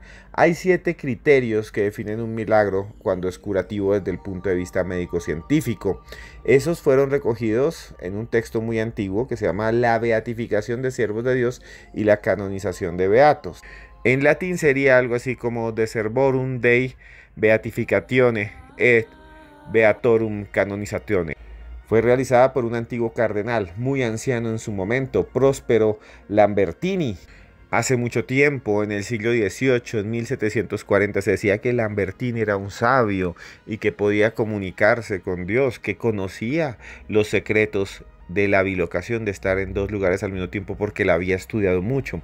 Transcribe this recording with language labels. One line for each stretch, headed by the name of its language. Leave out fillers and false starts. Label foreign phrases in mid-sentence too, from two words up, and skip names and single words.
Spanish: Hay 7 criterios que definen un milagro cuando es curativo desde el punto de vista médico-científico. Esos fueron recogidos en un texto muy antiguo que se llama La beatificación de siervos de Dios y la canonización de beatos. En latín sería algo así como
Latin: De servorum Dei beatificatione et beatorum canonizatione.
Spanish: Fue realizada por un antiguo cardenal, muy anciano en su momento, Prospero Lambertini. Hace mucho tiempo, en el siglo XVIII, en 1740, se decía que Lambertini era un sabio y que podía comunicarse con Dios, que conocía los secretos de la bilocación, de estar en 2 lugares al mismo tiempo, porque la había estudiado mucho.